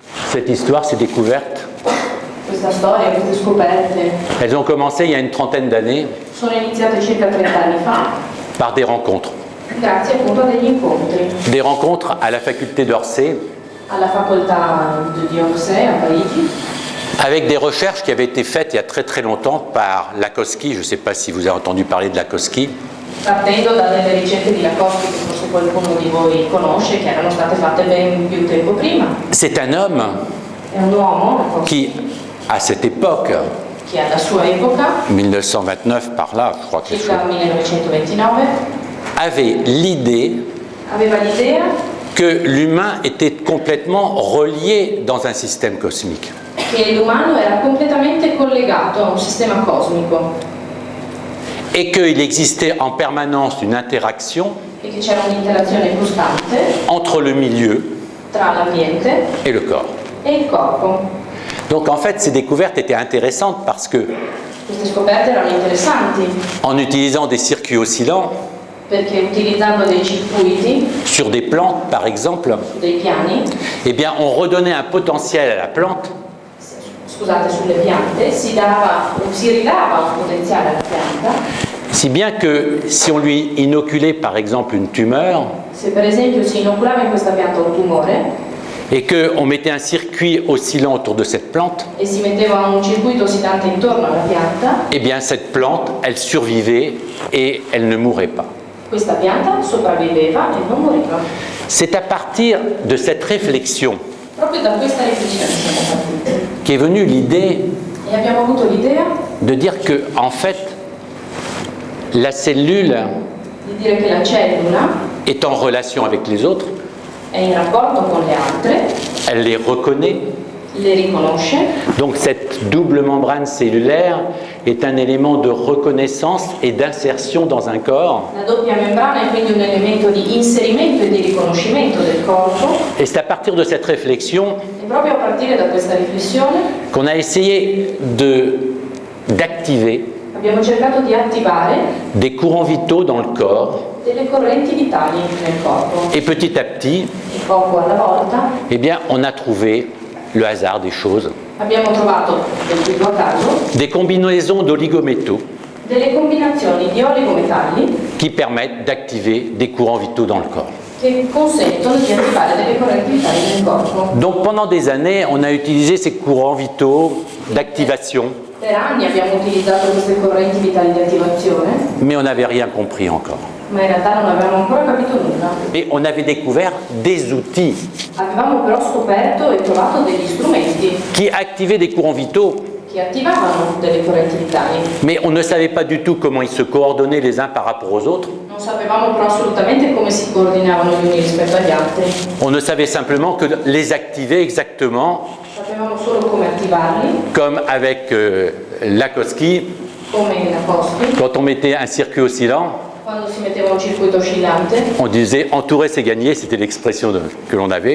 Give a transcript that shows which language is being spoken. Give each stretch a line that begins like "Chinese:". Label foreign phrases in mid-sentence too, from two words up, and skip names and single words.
French: Cette histoire, ces découvertes,
Italian: Questa storia, queste scoperte,
French: elles ont commencé il y a une trentaine d'années
Italian: sono iniziate circa 30 anni fa,
French: par des rencontres.
Italian: grazie appunto a degli incontri
French: Des rencontres à la faculté d'Orsay
Italian: alla facoltà di Orsay a Parigi,
French: avec des recherches qui avaient été faites il y a très très longtemps par Lakosky. Je ne sais pas si vous avez entendu parler de Lakosky.
Italian: partendo da delle ricerche di Lakosky che forse qualcuno di voi conosce, che erano state fatte ben più tempo prima.
French: C'est un homme
Italian: È un uomo, Lakosky,
French: qui, à cette époque,
Italian: che alla sua epoca,
French: 1929 par là, je crois que c'est
Italian: circa 1929,
French: avait l'idée
Italian: aveva l'idea
French: que l'humain était complètement relié dans un système cosmique.
Italian: che l'umano era completamente collegato a un sistema cosmico
French: Et qu'il existait en permanence une interaction
Italian: e che c'era un'interazione costante
French: entre le milieu
Italian: tra l'ambiente
French: et le corps.
Italian: e il corpo.
French: Donc en fait, ces découvertes étaient intéressantes parce que,
Italian: Queste scoperte erano interessanti
French: en utilisant des circuits oscillants
Italian: perché utilizzando dei circuiti
French: sur des plantes, par exemple,
Italian: su dei piani,
French: eh bien, on redonnait un potentiel à la plante
Italian: scusate, sulle piante, si ridava un potenziale alla pianta.
French: si bien que si on lui inoculait, par exemple, une tumeur
Italian: Se per esempio si inoculava in questa pianta un tumore
French: et qu'on mettait un circuit oscillant autour de cette plante,
Italian: e si metteva un circuito oscillante intorno alla pianta,
French: eh bien, cette plante, elle survivait et elle ne mourait pas.
Italian: questa pianta sopravviveva e non moriva.
French: C'est à partir de cette réflexion
Italian: Proprio da questa riflessione siamo partiti
French: qu'est venue l'idée
Italian: e abbiamo avuto l'idea
French: de dire que, en fait, la cellule
Italian: di dire che la cellula
French: est en relation avec les autres,
Italian: è in rapporto con le altre,
French: elle les reconnaît.
Italian: le riconosce,
French: Donc cette double membrane cellulaire est un élément de reconnaissance et d'insertion dans un corps.
Italian: la doppia membrana è quindi un elemento di inserimento e di riconoscimento del corpo.
French: Et c'est à partir de cette réflexion
Italian: E proprio a partire da questa riflessione
French: qu'on a essayé d'activer
Italian: abbiamo cercato di attivare
French: des courants vitaux dans le corps.
Italian: delle correnti vitali nel corpo.
French: Et petit à petit,
Italian: E poco alla volta
French: eh bien, on a trouvé le hasard des choses,
Italian: abbiamo trovato, del tutto a caso,
French: des combinaisons d'oligométaux
Italian: delle combinazioni di oligometalli
French: qui permettent d'activer des courants vitaux dans le corps.
Italian: che consentono di attivare delle correnti vitali nel corpo.
French: Donc pendant des années, on a utilisé ces courants vitaux d'activation,
Italian: Per anni abbiamo utilizzato queste correnti vitali di attivazione,
French: mais on n'avait rien compris encore.
Italian: ma in realtà non avevamo ancora capito nulla.
French: Et on avait découvert des outils
Italian: Avevamo però scoperto e trovato degli strumenti
French: qui activaient des courants vitaux,
Italian: che attivavano delle correnti vitali.
French: mais on ne savait pas du tout comment ils se coordonnaient les uns par rapport aux autres.
Italian: Non sapevamo però assolutamente come si coordinavano gli uni rispetto agli altri.
French: On ne savait simplement que les activer exactement,
Italian: Sapevamo solo come attivarli,
French: comme avec Lakosky,
Italian: come in Lakosky,
French: quand on mettait un circuit oscillant,
Italian: quando si metteva un circuito oscillante,
French: on disait entourer c'est gagner, c'était l'expression que l'on avait.